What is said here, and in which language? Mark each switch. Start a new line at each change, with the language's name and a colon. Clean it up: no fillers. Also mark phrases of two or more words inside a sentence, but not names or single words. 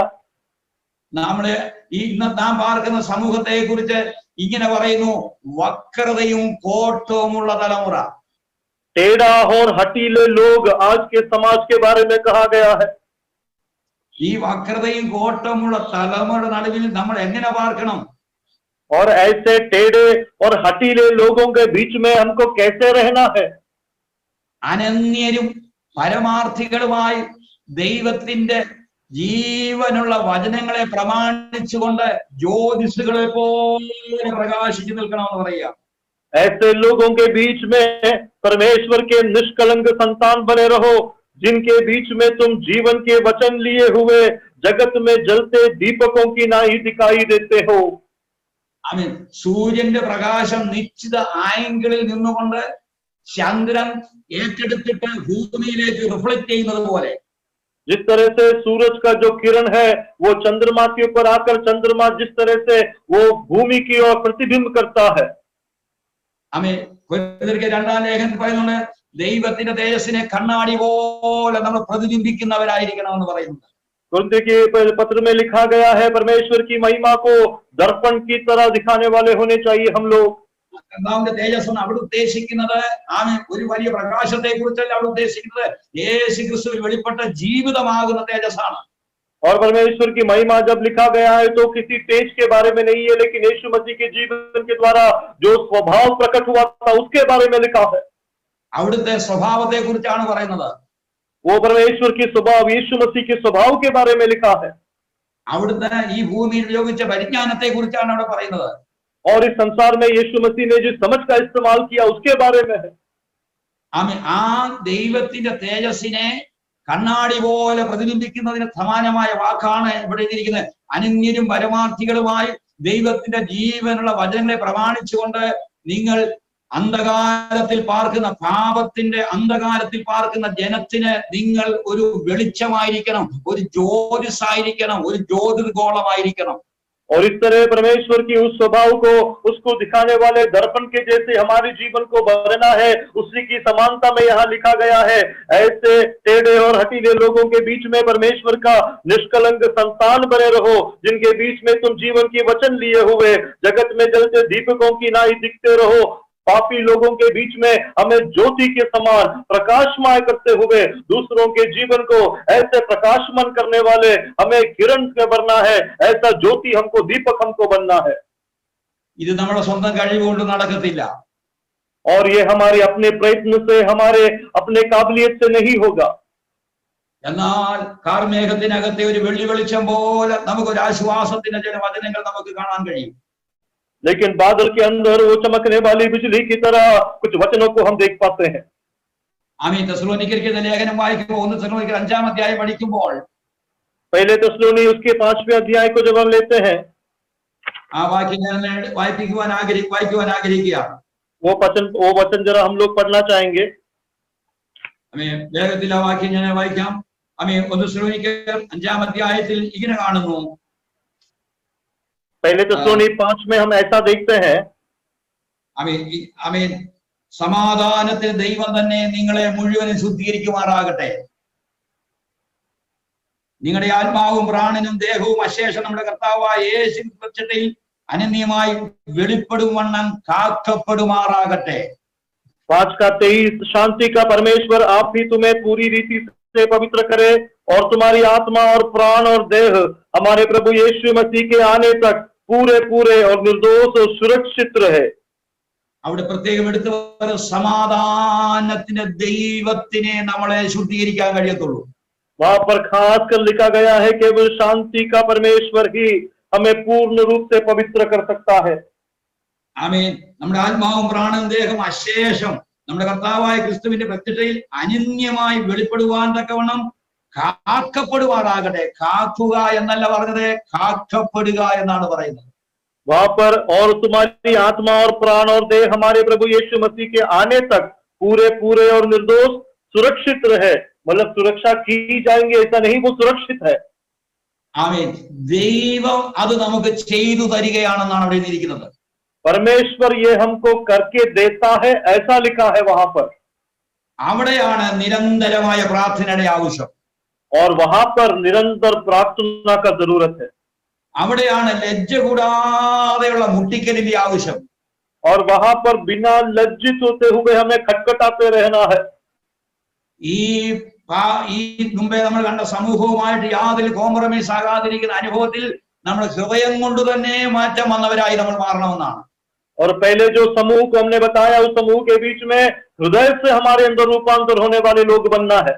Malayalam: നമ്മള് ഇന്ന് നാം പാർക്കുന്ന സമൂഹത്തെ കുറിച്ച് ഇങ്ങനെ പറയുന്നു, വക്രതയും കോട്ടവുമുള്ള തലമുറ.
Hindi: टेढ़ा और हठीले लोग आज के समाज के बारे में कहा गया है.
Malayalam: ഈ വക്രതയും കോട്ടവുമുള്ള തലമുറയുടെ നടുവിൽ നമ്മൾ എങ്ങനെ പാർക്കണം?
Hindi: और ऐसे टेढ़े और हठीले लोगों के बीच में हमको कैसे रहना है?
Malayalam: അനന്യരും പരമാർത്ഥികളുമായി ദൈവത്തിന്റെ ജീവനുള്ള വചനങ്ങളെ പ്രമാണിച്ചുകൊണ്ട് ജ്യോതിഷുകളെ പോലെ പ്രകാശിച്ചു നിൽക്കണമെന്ന് പറയുക.
Hindi: ऐसे लोगों के बीच में परमेश्वर के निष्कलंक संतान बने रहो, जिनके बीच में तुम जीवन के वचन लिए हुए जगत में जलते दीपकों की नाई दिखाई देते हो.
Malayalam: ആമീൻ. സൂര്യന്റെ പ്രകാശം നിശ്ചിത ആംഗിളിൽ നിന്നുകൊണ്ട് ചന്ദ്രൻ ഏറ്റെടുത്തിട്ട് ഭൂമിയിലേക്ക് റിഫ്ലക്ട് ചെയ്യുന്നത് പോലെ,
Hindi: जिस तरह से सूरज का जो किरण है वो चंद्रमा के ऊपर आकर चंद्रमा जिस तरह से वो भूमि की ओर प्रतिबिंब करता है.
Malayalam: ആമീൻ. കൊരിന്ത്യർക്ക് 2-ാം ലേഖനത്തിൽ പറയുന്നുണ്ട്, ദൈവത്തിന്റെ തേജസ്സിനെ കണ്ണാടി പോലെ നമ്മൾ പ്രതിബിംബിക്കുന്നവരായിരിക്കണമെന്ന് പറയുന്നുണ്ട്.
Hindi: कुरिन्थियों के पत्र में लिखा गया है, परमेश्वर की महिमा को दर्पण की तरह दिखाने वाले होने चाहिए हम लोग.
Malayalam: കർത്താവിന്റെ തേജസ് അവിടെ ഉദ്ദേശിക്കുന്നത് ഒരു വലിയ പ്രകാശത്തെ കുറിച്ചല്ല അവിടെ ഉദ്ദേശിക്കുന്നത്, യേശു ക്രിസ്തുവിൽ വെളിപ്പെട്ട ജീവിതമാകുന്ന തേജസ്സാണ്.
Hindi: और परमेश्वर की महिमा जब लिखा गया है तो किसी तेज के बारे में नहीं है, लेकिन यीशु मसीह के जीवन के द्वारा जो स्वभाव प्रकट हुआ था उसके बारे में लिखा है.
Malayalam: അവിടുത്തെ സ്വഭാവത്തെ കുറിച്ചാണ് പറയുന്നത്.
Hindi: वो परमेश्वर की स्वभाव, यीशु मसीह के स्वभाव के बारे में लिखा है.
Malayalam: അവിടുത്തെ ഈ ഭൂമിയിൽ ഉപയോഗിച്ച പരിജ്ഞാനത്തെ കുറിച്ചാണ് അവിടെ പറയുന്നത്.
Hindi: और इस संसार में यीशु मसीह ने जिस समझ का इस्तेमाल किया उसके बारे में है.
Malayalam: ആ ദൈവത്തിന്റെ തേജസ്സിനെ കണ്ണാടി പോലെ പ്രതിബിംബിക്കുന്നതിന് സമാനമായ വാക്കാണ് ഇവിടെ എഴുതിയിരിക്കുന്നത്. അനന്യരും പരമാർത്ഥികളുമായി ദൈവത്തിന്റെ ജീവനുള്ള വചനങ്ങളെ പ്രമാണിച്ചുകൊണ്ട് നിങ്ങൾ അന്ധകാരത്തിൽ പാർക്കുന്ന, പാപത്തിന്റെ അന്ധകാരത്തിൽ പാർക്കുന്ന ജനത്തിന് നിങ്ങൾ ഒരു വെളിച്ചമായിരിക്കണം, ഒരു ജ്യോതിസായിരിക്കണം, ഒരു ജ്യോതിർഗോളമായിരിക്കണം.
Hindi: और इस तरह परमेश्वर की उस स्वभाव को, उसको दिखाने वाले दर्पण के जैसे हमारे जीवन को बनना है, उसी की समानता में यहाँ लिखा गया है. ऐसे टेढ़े और हठीले लोगों के बीच में परमेश्वर का निष्कलंक संतान बने रहो, जिनके बीच में तुम जीवन की वचन लिए हुए जगत में जलते दीपकों की नाई दिखते रहो. पापी लोगों के बीच में हमें ज्योति के समान प्रकाशमय करते हुए दूसरों के जीवन को ऐसे प्रकाशमान करने वाले हमें किरण से बनना है, ऐसा ज्योति हमको, दीपक हमको बनना है.
Malayalam: ഇത് നമ്മുടെ സ്വന്തം കഴിവ് കൊണ്ട് നടക്കത്തില്ല.
Hindi: और ये हमारे अपने प्रयत्न से, हमारे अपने काबिलियत से नहीं होगा.
Malayalam: എന്നാൽ കാർമേഘത്തിനകത്തെ ഒരു വെള്ളി വെളിച്ചം പോലെ നമുക്കൊരു ആശ്വാസത്തിന്റെ ചില വചനങ്ങൾ നമുക്ക് കാണാൻ കഴിയും.
Hindi: लेकिन बादल के अंदर वो चमकने वाली बिजली की तरह कुछ वचनों को हम देख पाते हैं.
Malayalam: ആമീൻ. തെസ്സലോനിക്കർക്ക് ലേഖനം വായിക്കുമ്പോൾ 1 തെസ്സലോനിക്കർ 5-ാം അധ്യായം പഠിക്കുമ്പോൾ
Hindi: पहले तेस्सलोनी उसके 5वें अध्याय को जब हम लेते हैं,
Malayalam: ആ വാക്യം ഞാൻ വായിക്കുവാൻ ആഗ്രഹിക്കുക.
Hindi: वो वचन जरा हम लोग पढ़ना चाहेंगे.
Malayalam: വേഗത്തിൽ ആ വാക്യം ഞാൻ വായിക്കാം. 1 തെസ്സലോനിക്കർ 5-ാം അധ്യായത്തിൽ ഇങ്ങനെ കാണുന്നു.
Hindi: पहले तेस्सलोनिक 5 में हम ऐसा देखते हैं.
Malayalam: സമാധാനത്തിന് ദൈവം തന്നെ നിങ്ങളെ മുഴുവനും ശുദ്ധീകരിക്കുമാറാകട്ടെ. നിങ്ങളുടെ ആത്മാവും പ്രാണനും ദേഹവും അശേഷം നമ്മുടെ കർത്താവായ യേശു ക്രിസ്തുവിൽ അനന്യമായി വെളിപ്പെടുവണ്ണം കാക്കപ്പെടുമാറാകട്ടെ.
Hindi: 5 का 23 शांति का परमेश्वर आप ही तुम्हें पूरी रीति से पवित्र करे और तुम्हारी आत्मा और प्राण और देह हमारे प्रभु यीशु मसीह के आने तक पूरे पूरे और निर्दोष और सुरक्षित रहे.
Malayalam: അവിടെ പ്രത്യേകം എടുത്തു സമാധാനത്തിന്റെ ദൈവത്തിനെ നമ്മളെ ശുദ്ധീകരിക്കാൻ കഴിയത്തുള്ളൂ.
Hindi: वहां पर खास कर लिखा गया है केवल शांति का परमेश्वर ही हमें पूर्ण रूप से पवित्र कर सकता है.
Malayalam: നമ്മുടെ ആത്മാവും പ്രാണനും ദേഹം അശേഷം നമ്മുടെ കർത്താവായ ക്രിസ്തുവിന്റെ പ്രത്യക്ഷയിൽ അനന്യമായി വെളിപ്പെടുവാൻ തക്കവണ്ണം കാക്കപ്പെടുവാറാകട്ടെ. കാക്കുക എന്നല്ല പറഞ്ഞത്, കാക്കപ്പെടുക എന്നാണ് പറയുന്നത്.
Hindi: वहां पर और तुम्हारी आत्मा और प्राण और देह हमारे प्रभु यीशु मसीह के आने तक पूरे पूरे और निर्दोष सुरक्षित रहे. मतलब सुरक्षा की जाएंगे ऐसा नहीं, वो सुरक्षित है.
Malayalam: ദൈവം അത് നമുക്ക് ചെയ്തു തരികയാണെന്നാണ് അവിടെ എഴുതിയിരിക്കുന്നത്.
Hindi: परमेश्वर ये हमको करके देता है ऐसा लिखा है वहां पर.
Malayalam: അവിടെയാണ് നിരന്തരമായ പ്രാർത്ഥനയുടെ ആവശ്യം.
Hindi: और वहां पर निरंतर प्रार्थना का जरूरत है.
Malayalam: അവിടെയാണ് ലജ്ജ കൂടാതെയുള്ള മുട്ടിക്കലിന്റെ ആവശ്യം.
Hindi: और वहां पर बिना लज्जित होते हुए हमें खटखटाते रहना है.
Malayalam: ഈ മുമ്പേ നമ്മൾ കണ്ട സമൂഹവുമായിട്ട് യാതൊരു കോംപ്രമൈസ് ആകാതിരിക്കുന്ന അനുഭവത്തിൽ നമ്മൾ ഹൃദയം കൊണ്ട് തന്നെ മാറ്റം വന്നവരായി നമ്മൾ മാറണമെന്നാണ്.
Hindi: और पहले जो समूह को हमने बताया उस समूह के बीच में हृदय से हमारे अंदर रूपांतर होने वाले लोग बनना है.